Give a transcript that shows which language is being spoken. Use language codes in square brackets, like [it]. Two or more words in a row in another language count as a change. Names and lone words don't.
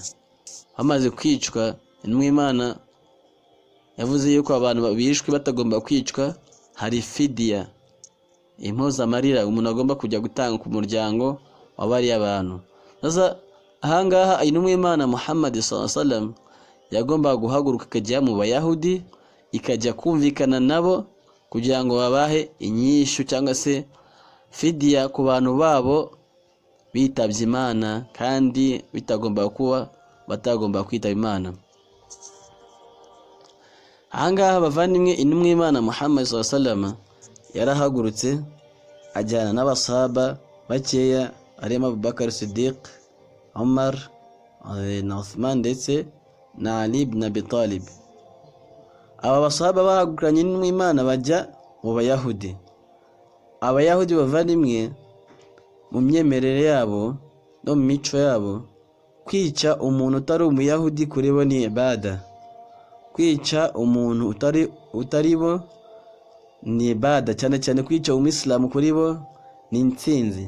[rw] Bamaze kwicwa Imana yavuze yuko abantu bishwe batagomba kwicwa hari fidiya, impozamarira umuntu agomba kujya gutanga ku muryango w'abari abantu. Ahangaha Imana Muhammad [ar] صلى الله عليه وسلم [rw] yagomba guhaguruka akajya mu bayahudi, ikajya kumvikana nabo kugira ngo babahe inyishu cyangwa se fidiya ku bantu babo bitabye Imana kandi bitagomba kuba batagomba kwitaba Imana. Ahangaha bavandimwe Imana Muhammad [ar] صلى الله عليه وسلم [rw] yarahagurutse ajyana n'abasahaba bakeya arimo Abubakar Siddiq, Umar na Uthman ndetse na Ali ibn Abi Talib. Aba basahaba bahaguranye n'Imana bajya mu bayahudi. Abayahudi bavandimwe mu myemerere yabo no mu mico yabo, kwica umuntu utari umuyahudi kuri bo ni ibada. Kwica umuntu utari bo ni ibada, cyane cyane kwica umuyisilamu kuri bo ni intsinzi.